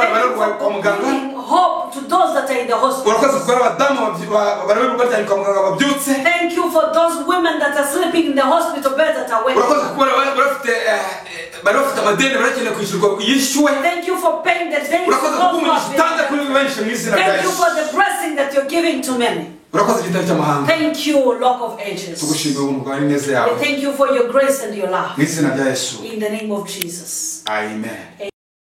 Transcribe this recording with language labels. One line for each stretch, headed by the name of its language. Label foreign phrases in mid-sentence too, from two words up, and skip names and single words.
English: Thank you
Kinyarwanda: barwaye kwa
English: for
Kinyarwanda: muganga.
English: bringing hope to those that are in the hospital.
Kinyarwanda: Urakoze kuko abadamu bari baryamye kwa muganga babyutse.
English: Thank you for those women that are sleeping in the hospital bed that are waiting.
Kinyarwanda: Urakoze kuko bari bafite amadeni barakeneye kwishyurwa yishyuwe.
English: Thank you for paying the days.
Kinyarwanda: Urakoze kuko umugisha utanga kuri benshi mu izina rya
English: Thank you
Kinyarwanda: Yesu.
English: for the blessing that you're giving to many.
Kinyarwanda: Urakoze igitabo cy'amahanga.
English: Thank you, Rock of Ages.
Kinyarwanda: Tugushimiye ubuntu bwawe n'ineza yawe.
English: We thank you for your grace and your love.
Kinyarwanda: Mu izina rya Yesu.
English: In the name of Jesus. Amen.